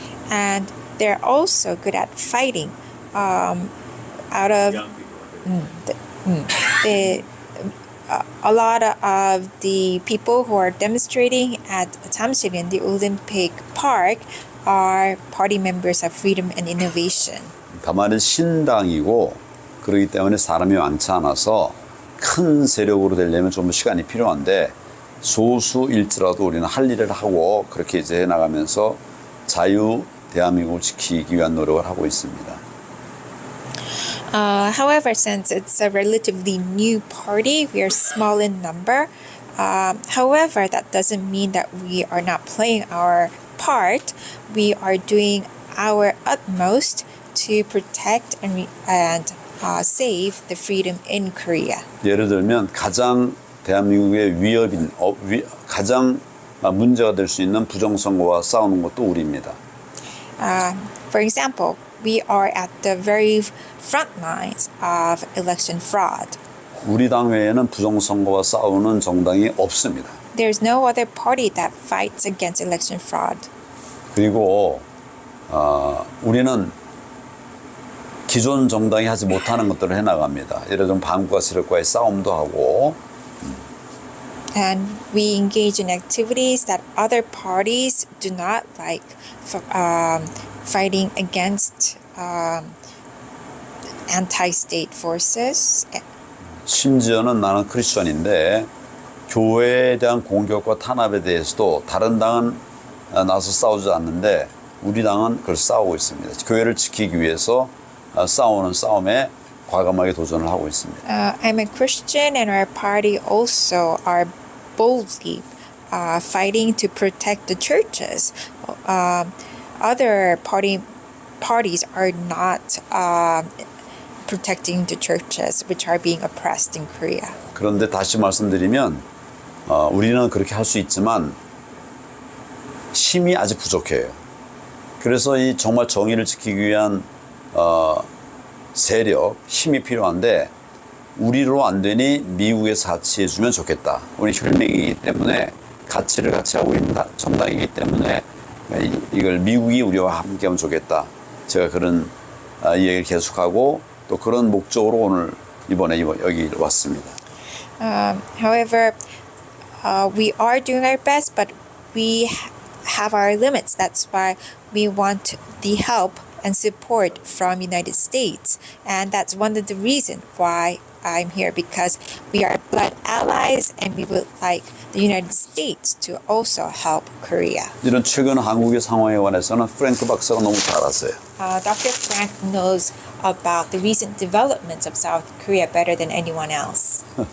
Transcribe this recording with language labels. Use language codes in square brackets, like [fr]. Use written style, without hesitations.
[en] And they're also good at fighting. Out of Young people. a lot of the people who are demonstrating at Jamsil in the Olympic Park are party members of Freedom and Innovation. [ko] 다만 신당이고 그렇기 때문에 사람이 많지 않아서 큰 세력으로 되려면 좀 시간이 필요한데 소수일지라도 우리는 할 일을 하고 그렇게 이제 해나가면서 자유 대한민국을 지키기 위한 노력을 하고 있습니다. [en] However, since it's a relatively new party, we are small in number. However, that doesn't mean that we are not playing our part. We are doing our utmost to protect and save the freedom in Korea. [ko] 예를 들면 가장 대한민국의 가장 문제가 될 수 있는 부정선거와 싸우는 것도 우리입니다. [en] For example, we are at the very front lines of election fraud. [ko] 우리 당 외에는 부정선거와 싸우는 정당이 없습니다. [en] There's no other party that fights against election fraud. [ko] 그리고 우리는 기존 정당이 하지 못하는 것들을 해나갑니다. 예를 들면 반국가 세력과의 싸움도 하고 [en] And we engage in activities that other parties do not like, fighting against anti-state forces. [ko] 심지어는 나는 크리스천인데 교회에 대한 공격과 탄압에 대해서도 다른 당은 나서 싸우지 않는데 우리 당은 그걸 싸우고 있습니다. 교회를 지키기 위해서 싸우는 싸움에 과감하게 도전을 하고 있습니다. [en] I'm a Christian and our party also are boldly fighting to protect the churches. Other parties are not protecting the churches which are being oppressed in Korea. [ko] 그런데 다시 말씀드리면 우리는 그렇게 할 수 있지만 힘이 아직 부족해요. 그래서 이 정말 정의를 지키기 위한 세력, 힘이 필요한데 우리로 안 되니 미국에서 같이 해주면 좋겠다. 우리 혈맹이기 때문에 가치를 같이 하고 있는 정당이기 때문에 이걸 미국이 우리와 함께하면 좋겠다. 제가 그런 이야기를 계속하고 또 그런 목적으로 오늘 이번에 여기 왔습니다. [en] However, we are doing our best, but we have our limits. That's why we want the help and support from United States, and that's one of the reasons why I'm here, because we are blood allies and we would like the United States to also help Korea. [ko] 이런 최근 한국의 상황에 관해서는 프랭크 박사가 너무 잘 아세요. [en] Dr. Frank knows about the recent developments of South Korea better than anyone else.